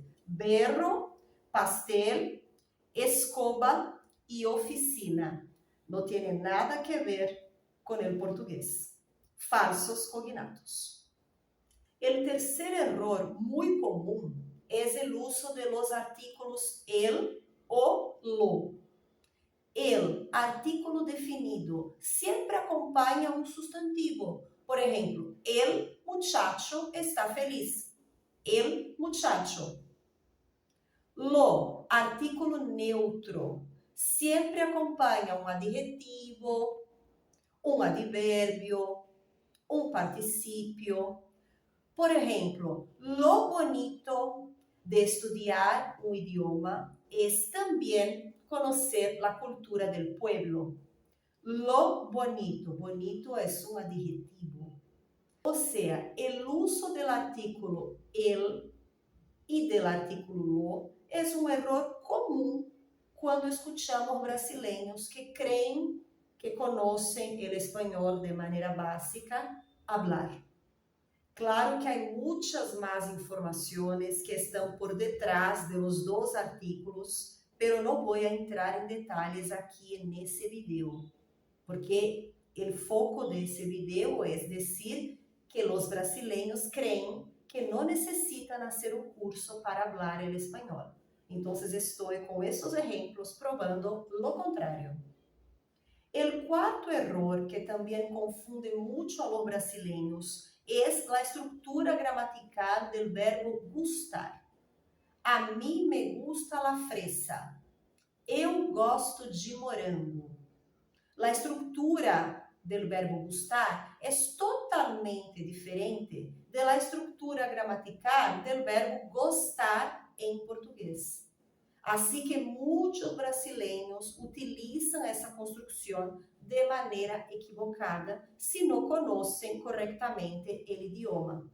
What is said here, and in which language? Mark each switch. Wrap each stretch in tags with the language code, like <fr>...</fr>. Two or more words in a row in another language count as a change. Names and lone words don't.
<es>Berro, pastel, escoba e oficina.</es> <pt>Não tem nada que ver com o português. Falsos cognatos. O terceiro erro muito comum é o uso de</pt> <es>los artículos el</es> <pt>ou lo.</pt> <es>El, artículo definido,</es> <pt>sempre acompanha um substantivo. Por exemplo,</pt> <es>el muchacho está feliz. El muchacho. Lo, artículo neutro,</es> <pt>sempre acompanha um adjetivo, um advérbio, um particípio. Por exemplo,</pt> <es>lo bonito</es> <pt>de estudar um idioma é também conhecer a cultura</pt> <es>del pueblo. Lo bonito.</es> <pt>Bonito é um adjetivo. Ou seja, o uso do artículo el e do artículo lo é um erro comum quando escuchamos brasileiros que creem que conhecem o espanhol de maneira básica hablar. Claro que há muitas mais informações que estão por detrás de los dois artículos, pero não vou entrar em detalhes aqui nesse vídeo, porque o foco desse vídeo é dizer que os brasileiros creem que não necessitam fazer um curso para falar o espanhol. Então, estou com esses exemplos provando</pt> <es>lo contrário.</es> <pt>O quarto erro que também confunde muito a los brasileiros é a estrutura gramatical do verbo gustar.</pt> <es>A mim me gusta la fresa.</es> <pt>Eu gosto de morango. A estrutura do verbo gustar é totalmente diferente da estrutura gramatical do verbo gostar em português. Assim que muitos brasileiros utilizam essa construção de maneira equivocada se não conhecem corretamente o idioma.</pt>